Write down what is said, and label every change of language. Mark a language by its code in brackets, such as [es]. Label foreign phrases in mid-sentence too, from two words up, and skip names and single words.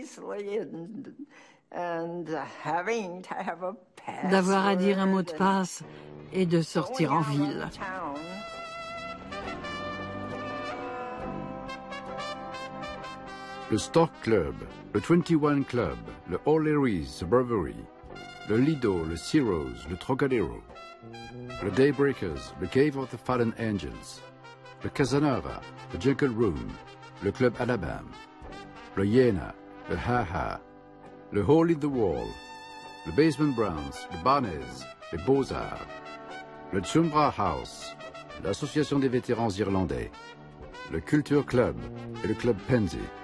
[fr] D'avoir à dire un mot de passe et de sortir en ville. Le Stork Club, le 21 Club, le O'Leary's Brewery, le Lido, le Ciro's, le Trocadero. le Daybreakers, le Cave of the Fallen Angels, le Casanova, le Jungle Room, le Club Alabama, le Iéna, le Ha-Ha, le Hole in the Wall, le Basement Browns, le Barnes, les Beaux-Arts, le Chumbra House, l'Association des vétérans irlandais, le Culture Club et le Club Pansy.